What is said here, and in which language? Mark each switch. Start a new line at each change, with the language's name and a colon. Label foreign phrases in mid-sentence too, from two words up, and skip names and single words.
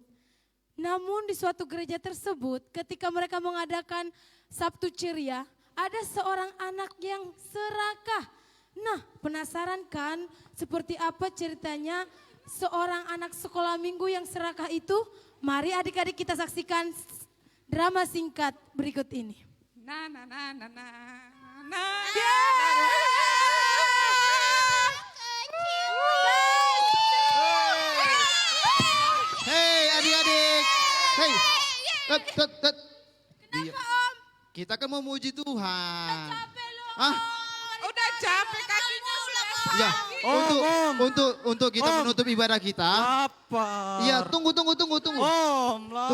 Indonesian: Namun di suatu gereja tersebut, ketika mereka mengadakan Sabtu Ceria, ada seorang anak yang serakah. Nah, penasaran kan seperti apa ceritanya seorang anak sekolah minggu yang serakah itu? Mari adik-adik kita saksikan drama singkat berikut ini. Na na na na na na. Hei adik-adik, hei, Kenapa Om? kita kan mau memuji Tuhan. Capek loh. Ah, Udah capek kakinya sudah ya, untuk kita Om. menutup ibadah kita. Apa? Iya, tunggu. Om, lapar.